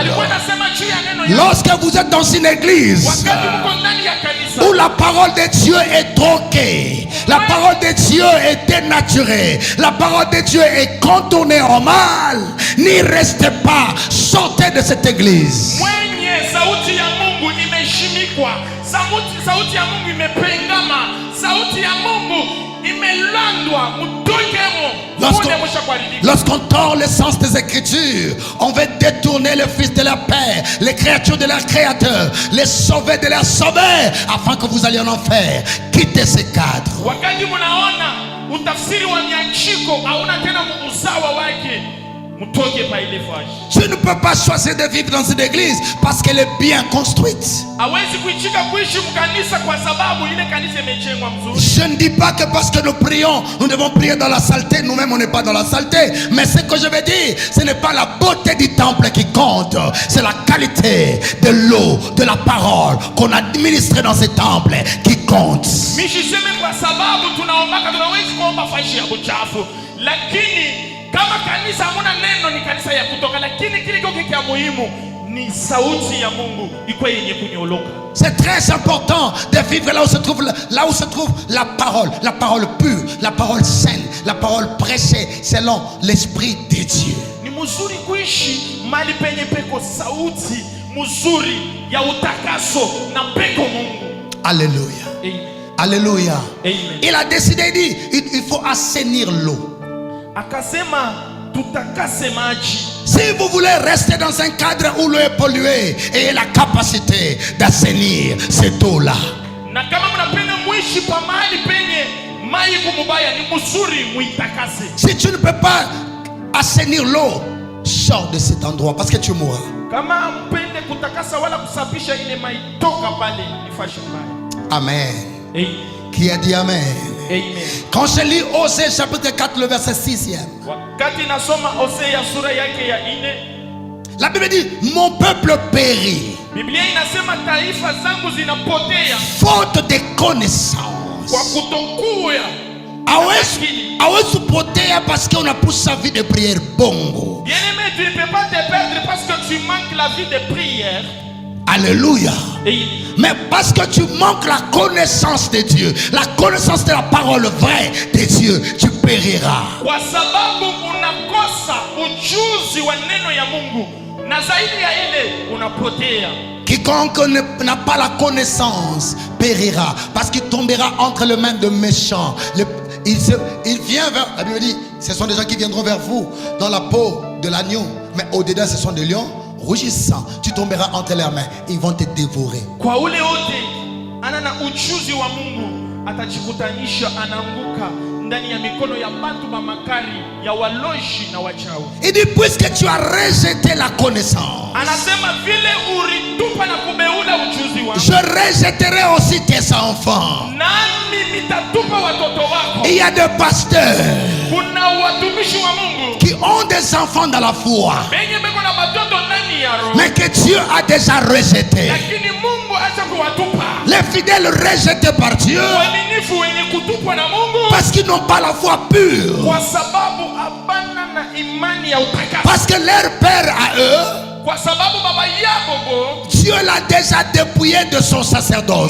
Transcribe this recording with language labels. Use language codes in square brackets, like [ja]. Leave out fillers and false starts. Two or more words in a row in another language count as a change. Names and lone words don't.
[fr] Lorsque vous êtes dans une église où la parole de Dieu est tronquée, la parole de Dieu est dénaturée, la parole de Dieu est contournée en mal, n'y restez pas, sortez de cette église. [sw] Sauti ya Mungu imeshimikwa, sauti ya Mungu imepengama, sauti ya Mungu imelandwa, [fr] lorsqu'on tord le sens des Écritures, on veut détourner le Fils de la paix, les créatures de leur Créateur, les sauver de leur sauveur, afin que vous alliez en enfer. Quittez ces cadres. [sw] Wakati munaona utafsiri wa nyachiko hauna tena usawa wake, mutoke pa ile fashi. [fr] Tu ne peux pas choisir de vivre dans une église parce qu'elle est bien construite. Je ne dis pas que parce que nous prions, nous devons prier dans la saleté. Nous-mêmes, on n'est pas dans la saleté. Mais ce que je veux dire, ce n'est pas la beauté du temple qui compte. C'est la qualité de l'eau, de la parole qu'on a administrée dans ce temple qui compte. [sw] Kama kanisa hamuna neno ni kanisa ya kutoka, lakini kile kitu kia muhimu ni sauti ya Mungu iko yenye kunyoloka. [fr] C'est très important de vivre là où se trouve la parole pure, la parole saine, La parole prêchée selon l'esprit de Dieu. [sw] Ni mzuri kuishi mali penye peko sauti mzuri ya utakaso na peko Mungu. [fr] Alléluia. Amen. Alléluia. Amen. Il a décidé, dit, il faut assainir l'eau. [sw] Akasema tutakase maji. [fr] Si vous voulez rester dans un cadre où l'eau est polluée, ayez la capacité d'assainir cette eau-là. [sw] Na kama mnapenda muishi pa mahali penye mai kumubaya ni mzuri muitakase. [fr] Si tu ne peux pas assainir l'eau, sors de cet endroit parce que tu mourras. [sw] Kama mpende kutakasa wala kusafisha ile mai, toka pale nifashe mbaya. [fr] Amen. Amen. Qui a dit Amen? Amen. Quand je lis Osée chapitre 4, le verset 6e, [sw] Wakati nasoma Hosea sura yake ya 4, [fr] la Bible dit, mon peuple périt [sw] Biblia inasema taifa zangu zinapotea [fr] faute de connaissance. [sw] kwa kutokuwa. Hawezi potea [fr] parce qu'on a poussé sa vie de prière bongo. Bien-aimé, tu ne peux pas te perdre parce que tu manques la vie de prière. Alléluia. Et Mais parce que tu manques la connaissance de Dieu, la connaissance de la parole vraie de Dieu, tu périras. [sw] kwa sababu unakosa ujuzi wa neno ya Mungu, na zaidi ya ile unapotea. [fr] Quiconque n'a pas la connaissance périra parce qu'il tombera entre les mains de méchants. Il vient vers, la Bible dit, ce sont des gens qui viendront vers vous dans la peau de l'agneau, mais au-dedans ce sont des lions rougissants. Tu tomberas entre leurs mains, ils vont te dévorer. [sw] Kwa ule wote anana ujuzi wa Mungu atajikutanisha anaanguka ndani ya mikono ya bantu ba makari ya waloshi na wachawi. [fr] Il dit, puisque tu as rejeté la connaissance, [sw] Anasema vile ulitupa na kubeula ujuzi wako, [fr] je rejetterai aussi tes enfants. [sw] nami nitatupa watoto wako. [fr] Il y a des pasteurs [sw] Kuna watumishi wa Mungu [fr] qui ont des enfants dans la foi, [sw] benye beko na batoto ndani ya roho, [fr] mais que Dieu a déjà rejeté. [sw] lakini Mungu acha kuwatupa. [fr] Les fidèles rejetés par Dieu [sw] Waaminifu wenye kutupwa na Mungu [fr] parce qu'ils n'ont pas la foi pure, [sw] kwa sababu abana na imani ya utakaso. [fr] parce que leur père à eux, [sw] Kwa sababu baba yabo [fr] Dieu l'a déjà dépouillé de son sacerdoce.